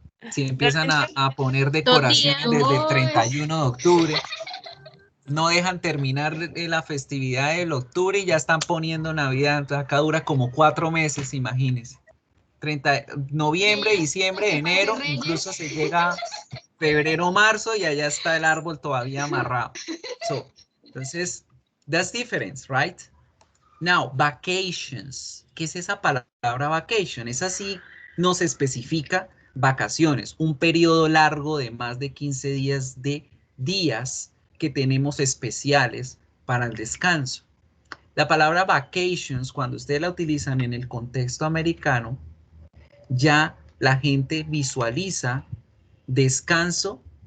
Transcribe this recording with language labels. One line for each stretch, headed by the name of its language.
Spanish: Si empiezan a poner decoraciones desde el 31 de octubre, no dejan terminar la festividad del octubre y ya están poniendo Navidad. Entonces acá dura como 4 meses, imagínense. Noviembre, diciembre, enero, incluso se llega febrero, marzo y allá está el árbol todavía amarrado. Entonces,
English: that's difference, right? Now, vacations.
Spanish: ¿Qué es esa palabra vacation? Es así, nos especifica vacaciones, un periodo largo de más de 15 días de días que tenemos especiales para el descanso. La palabra vacations, cuando ustedes la utilizan en el contexto americano, ya la gente visualiza descanso